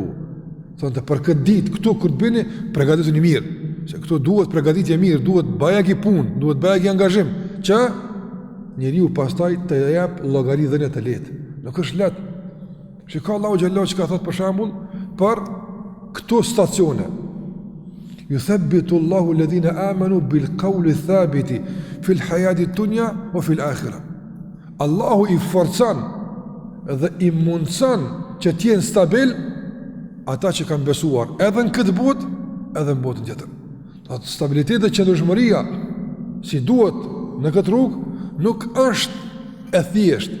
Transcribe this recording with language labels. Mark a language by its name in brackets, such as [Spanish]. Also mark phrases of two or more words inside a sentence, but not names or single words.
[Albanian] Thonte për këtë ditë këtu kur të bëni, përgatituni mirë, se këtu duhet përgatitje mirë, duhet bajagi punë, duhet bajagi angazhim, që njeriu pastaj të jap llogari dhënie të lehtë. Nuk është lehtë. Shikoj Allahu xhallahu që ka thot për shembull për këto stacione. [Arabic] يثبت الله الذين آمنوا بالقول الثابت في الحياة الدنيا وفي الآخرة. [Albanian] Allahu i forcon dhe i mundson që të jenë stabil ata që kanë besuar edhe në këtë botë edhe në botën tjetër. Atë stabiliteti dhe qëndrueshmëria si duhet në këtë rrugë nuk është e thjeshtë.